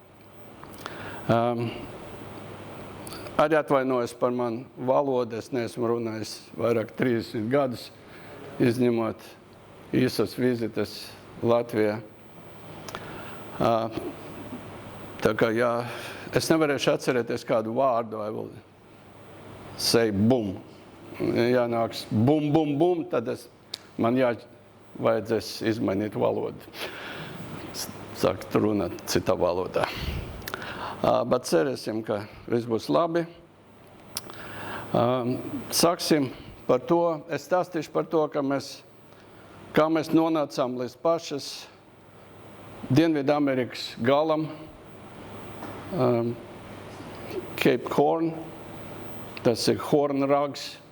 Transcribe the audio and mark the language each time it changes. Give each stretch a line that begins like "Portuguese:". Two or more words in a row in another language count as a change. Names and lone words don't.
Latvian: Arī atvainojos par manu valodu, es neesmu runājis vairāk 30 gadus, izņemot īsas vizites Latvijā. Tā kā, jā, es nevarēšu atcerēties kādu vārdu,
English: I will say bum.
Latvian: Ja nāks bum, bum, bum, tad man vajadzēs izmainīt valodu. Sākt runāt citā valodā. Bet cerēsim, ka viss būs labi. Sāksim par to, es stāstīšu par to, kā mēs nonācām līdz pašas Dienvidu Amerikas galam, Cape Horn, tas ir Horn rags.